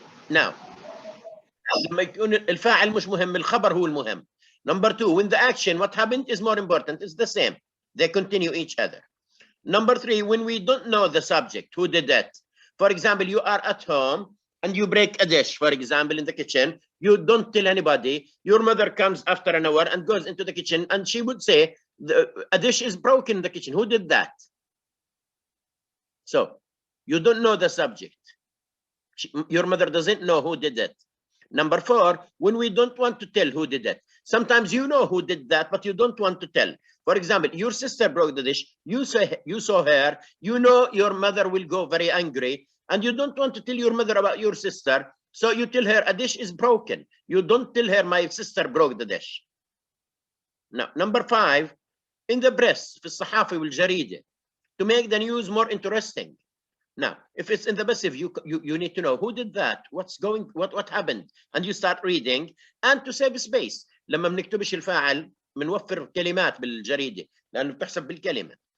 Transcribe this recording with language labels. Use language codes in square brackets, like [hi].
[en] Now, [ar] لما يكون الفاعل مش مهم، الخبر هو المهم. [en] Number 2, when the action, what happened, is more important. It's the same. They continue each other. Number 3, when we don't know the subject, who did that. For example, you are at home and you break a dish, for example, in the kitchen. You don't tell anybody. Your mother comes after an hour and goes into the kitchen and she would say, a dish is broken in the kitchen. Who did that? So you don't know the subject. Your mother doesn't know who did it. Number 4, when we don't want to tell who did it. Sometimes you know who did that, but you don't want to tell. For example, your sister broke the dish. You saw her. You know your mother will go very angry, and you don't want to tell your mother about your sister. So you tell her a dish is broken. You don't tell her my sister broke the dish. Now, number 5, in the press, [ar] في الصحافة والجريدة, [en] to make the news more interesting. Now, if it's in the passive, you need to know who did that, what happened, and you start reading. And to save space, [ar] لما بنكتبش الفاعل بنوفر كلمات بالجريدة لأنه بتحسب بالكلمة.